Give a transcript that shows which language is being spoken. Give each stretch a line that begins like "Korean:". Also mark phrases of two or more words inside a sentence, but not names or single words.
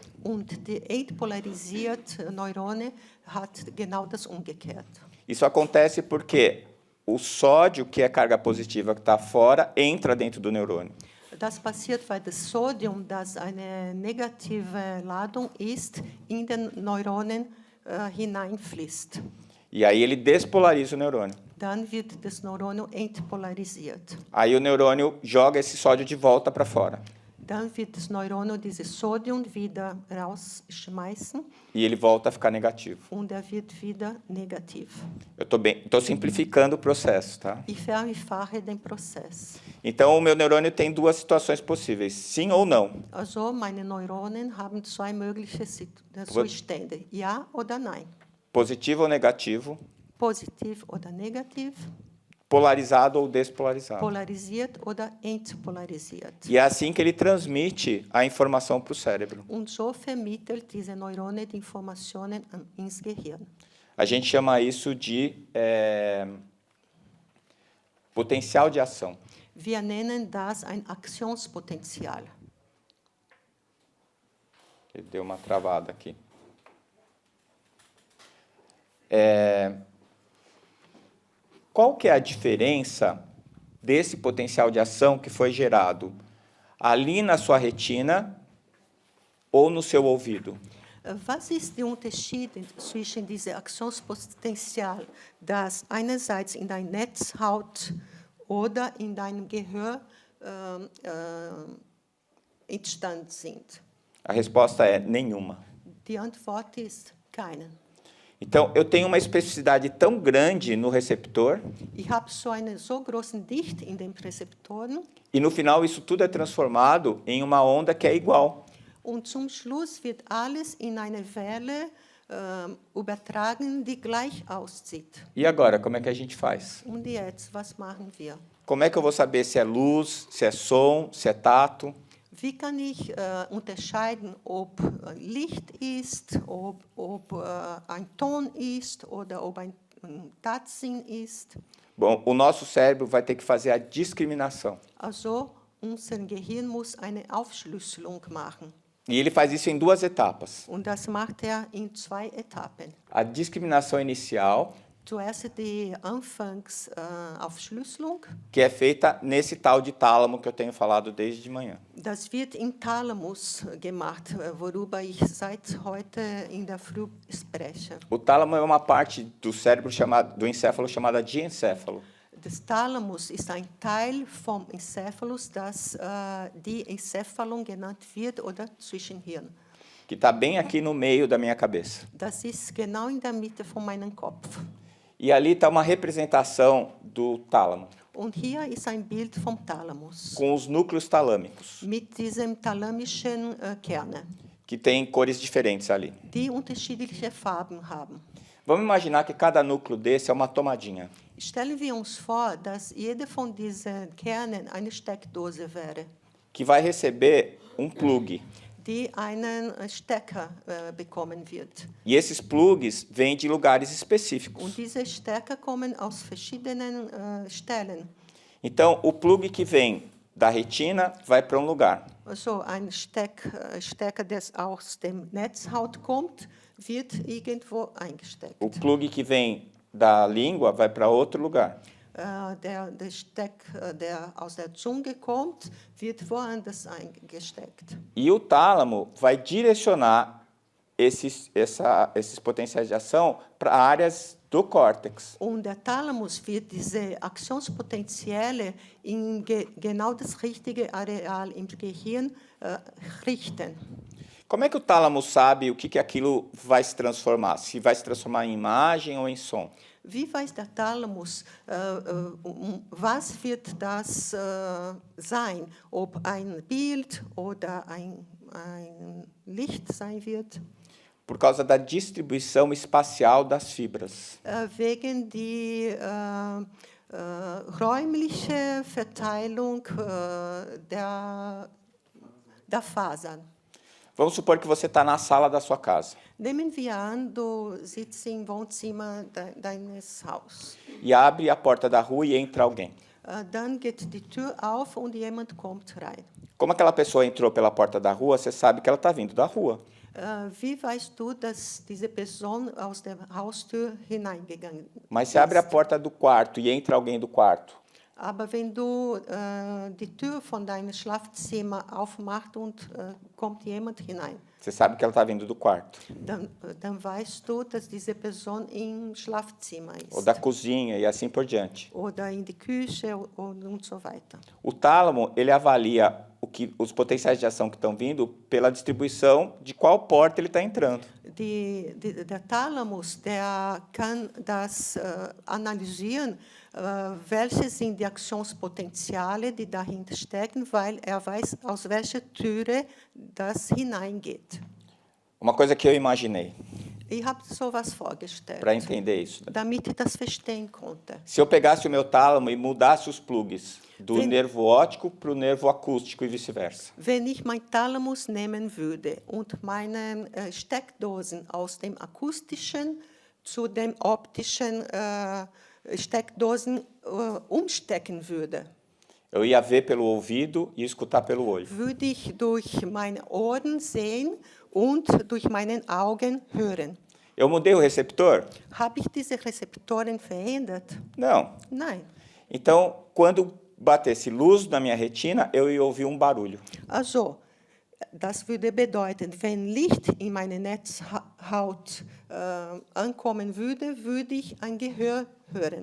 German: Und die entpolarisiert Neurone hat genau das Umgekehrte.
Portuguese: Isso acontece porque o sódio, que é carga positiva que está fora, entra dentro do neurônio.
German: Das passiert, weil das Sodium, das eine negative Ladung ist, in den Neuronen hineinfließt.
Portuguese: E aí ele despolariza o neurônio.
German: Dann wird das Neuron entpolarisiert.
Portuguese: Aí o neurônio joga esse sódio de volta para fora.
German: Dann wird das Neuron dieses Sodium wieder rausschmeißen
Portuguese: E ele volta a ficar negativo.
German: und wird wieder negativ.
Portuguese: Eu estou simplificando o processo, tá?
German: Ich vereinfache den Prozess.
Portuguese: Então o meu neurônio tem duas situações possíveis, sim ou não.
German: Also meine Neuronen haben zwei mögliche Zustände, ja oder nein.
Portuguese: Positivo ou negativo,
German: Positiv oder negativ,
Portuguese: polarizado ou despolarizado.
German: polarisiert oder entpolarisiert.
Portuguese: E é assim que ele transmite a informação para o cérebro.
German: Und so vermittelt diese Neurone die Informationen ins Gehirn.
Portuguese: A gente chama isso de potencial de ação.
German: Wir nennen das ein Aktionspotenzial.
Portuguese: Ele deu uma travada aqui. Qual que é a diferença desse potencial de ação que foi gerado ali na sua retina ou no seu ouvido?
German: Was ist der Unterschied zwischen diesem Aktionspotenzial, das einerseits in deiner Netzhaut oder in deinem Gehör entstanden sind?
Portuguese: A resposta é nenhuma.
German: Die Antwort ist keine.
Portuguese: Então, eu tenho uma especificidade tão grande no receptor,
German: Ich habe so eine so großen Dichte in den Rezeptoren
Portuguese: e no final isso tudo é transformado em uma onda que é igual.
German: und zum Schluss wird alles in eine Welle übertragen, die gleich aussieht.
Portuguese: E agora, como é que a gente faz?
German: Und jetzt, was machen wir?
Portuguese: Como é que eu vou saber se é luz, se é som, se é tato?
German: Wie kann ich unterscheiden, ob Licht ist, ob ein Ton ist oder ob ein Tatsinn ist?
Portuguese: Bom, o nosso cérebro vai ter que fazer a discriminação.
German: Also, unser Gehirn muss eine Aufschlüsselung machen.
Portuguese: E ele faz isso em duas etapas.
German: Und das macht in zwei Etappen.
Portuguese: A discriminação inicial,
German: Zuerst die Anfangsaufschlüsselung.
Portuguese: que é feita nesse tal de tálamo que eu tenho falado desde de manhã.
German: Das wird im Thalamus gemacht, worüber ich seit heute in der Früh spreche.
Portuguese: O tálamo é uma parte do cérebro do encéfalo chamada diencéfalo.
German: Das Thalamus ist ein Teil vom Encephalus, das die Encephalon genannt wird oder Zwischenhirn.
Portuguese: Que está bem aqui no meio da minha cabeça.
German: Das ist genau in der Mitte von meinem Kopf.
Portuguese: E ali está uma representação do tálamo,
German: Und hier ist ein Bild vom Thalamus
Portuguese: com os núcleos talâmicos,
German: mit diesem thalamischen Kerne,
Portuguese: que tem cores diferentes ali.
German: die unterschiedliche Farben haben.
Portuguese: Vamos imaginar que cada núcleo desse é uma tomadinha.
German: Stellen wir uns vor, dass jede von diesen Kernen eine Steckdose wäre,
Portuguese: Que vai receber um plug.
German: die einen Stecker bekommen wird.
Portuguese: E esses plugs vêm de lugares específicos.
German: Und diese Stecker kommen aus verschiedenen Stellen.
Portuguese: Então, o plug que vem da retina vai para um lugar.
German: Also ein Stecker, der aus dem Netzhaut kommt, wird irgendwo eingesteckt.
Portuguese: O plug que vem da língua vai para outro lugar.
German: Der Stecker, der aus der Zunge kommt, wird woanders eingesteckt.
Portuguese: E o tálamo vai direcionar esses potenciais de ação para áreas do córtex.
German: Und der Thalamus wird diese Aktionspotenziale in genau das richtige Areal im Gehirn richten.
Portuguese: Como é que o tálamo sabe o que aquilo vai se transformar? Se vai se transformar em imagem ou em som?
German: Wie weiß der Thalamus, was wird das sein? Ob ein Bild oder ein Licht sein wird?
Portuguese: Por causa da distribuição espacial das fibras.
German: Wegen die räumliche Verteilung der Fasern.
Portuguese: Vamos supor que você está na sala da sua casa.
German: Nehmen wir an, du sitzt im Wohnzimmer deines Hauses.
Portuguese: E abre a porta da rua e entra alguém.
German: Dann geht die Tür auf und jemand kommt rein.
Portuguese: Como aquela pessoa entrou pela porta da rua, você sabe que ela está vindo da rua.
German: Wie weißt du, dass diese Person aus der Haustür hineingegangen ist?
Portuguese: Mas se abre a porta do quarto e entra alguém do quarto,
German: Aber wenn du die Tür von deinem Schlafzimmer aufmachst und kommt jemand hinein,
Portuguese: você sabe que ela está vindo do quarto.
German: dann weißt du, dass diese Person im Schlafzimmer ist.
Portuguese: Ou da cozinha e assim por diante.
German: Oder in die Küche und so weiter.
Portuguese: O tálamo, ele avalia os potenciais de ação que estão vindo pela distribuição de qual porta ele está entrando.
German: Der Thalamus, der kann das analysieren, welche sind die Aktionspotenziale, die dahinter stecken, weil er weiß, aus welcher Türe das hineingeht.
Portuguese: Uma coisa que eu imaginei,
German: Ich habe sowas vorgestellt,
Portuguese: para entender isso.
German: damit ich das verstehen konnte.
Portuguese: Se eu pegasse o meu tálamo e mudasse os plugs do nervo óptico para o nervo acústico e vice-versa.
German: Wenn ich mein Thalamus nehmen würde und meine Steckdosen aus dem akustischen zu dem optischen Steckdosen umstecken würde,
Portuguese: Eu ia ver pelo ouvido e escutar pelo olho.
German: würde ich durch meine Ohren sehen und durch meine Augen hören.
Portuguese: Eu mudei o receptor?
German: Habe ich diese Rezeptoren verändert?
Portuguese: Não.
German: Nein.
Portuguese: Então, quando batesse luz na minha retina, eu ia ouvir um barulho.
German: Also, das würde bedeuten, wenn Licht in meine Netzhaut ankommen würde, würde ich ein Gehör hören.